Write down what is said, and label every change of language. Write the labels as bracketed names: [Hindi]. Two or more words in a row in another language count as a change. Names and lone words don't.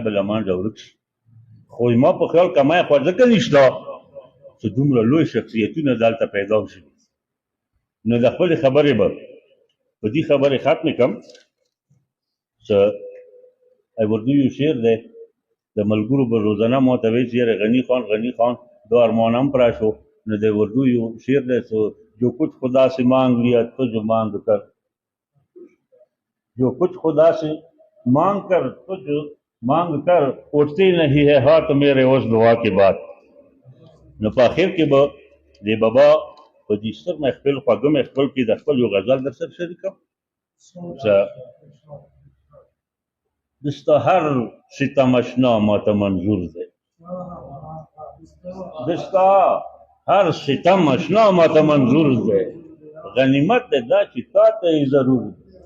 [Pashto] به له منځه ورک شي خو زما په خیال کمای خو ځکه نشته چې دومره لوی شخصیتونه دلته پیدا شي نو د خپلې خبرې به په دې خبرې ختمې کړم چې اردو یو شعر دی د ملګرو به روزانه ما ته وایي چې یاره غني خان دا ارمان هم پوره شو نو د اردو یو شعر دی چې [Urdu] جو کچھ خدا سے مانگ لیا تجھ مانگ کر جو کچھ خدا سے مانگ کر تجھ مانگ کر اٹھتی نہیں ہے ہاتھ میرے اس دعا کے بعد [Pashto] نو په اخر کې به د بابا په دې ستر محفل خواږه محفل کې د خپل یو غزل در سره شریکم چې دستا هر ستم اشنا ماته منظور دی دستا هر ستم اشنا ماته منظور دی غنیمت دی دا چې تا ته یې ضرور دی